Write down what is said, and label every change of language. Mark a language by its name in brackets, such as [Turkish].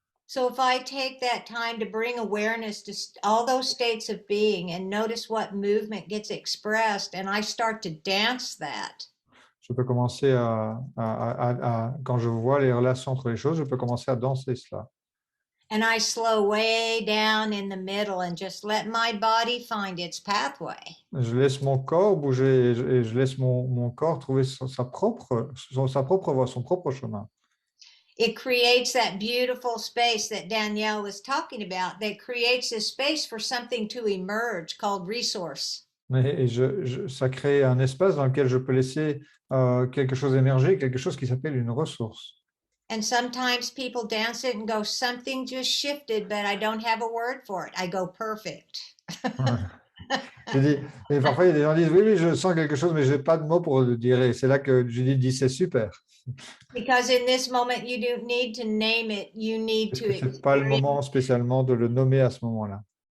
[English] So if I take that time to bring awareness to all those states of being and notice what movement gets expressed, and I start to dance that. [French] Je peux commencer quand je vois les relations entre les choses, je peux commencer à danser cela. [English] And I slow way down in the middle and just let my body find its pathway. [French] Je laisse mon corps bouger et je laisse mon corps trouver sa propre voie, son propre chemin. [English] It creates that beautiful space that Danielle was talking about, that creates a space for something to emerge called resource. [French] Et ça crée un espace dans lequel je peux laisser quelque chose émerger, quelque chose qui s'appelle une ressource. [English] And sometimes people dance it and go, something just shifted, but I don't have a word for it. I go, perfect. [French] Et parfois, il y a des gens qui disent, oui, je sens quelque chose, mais je n'ai pas de mots pour le dire. Et c'est là que Judith dit, c'est super. [English] Because in this moment, you don't need to name it. You need to experience. [French] C'est pas le moment spécialement de le nommer à ce moment-là.